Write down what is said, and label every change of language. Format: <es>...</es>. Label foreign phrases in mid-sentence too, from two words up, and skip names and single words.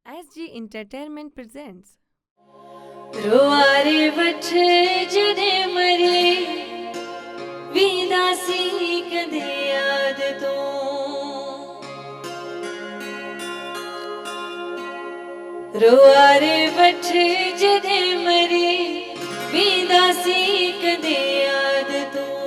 <en>SG Entertainment presents</en> <sd>रोआरे वठ जने मरे विदासी कदे याद तो रोआरे वठ जने मरे विदासी कदे याद तो</sd>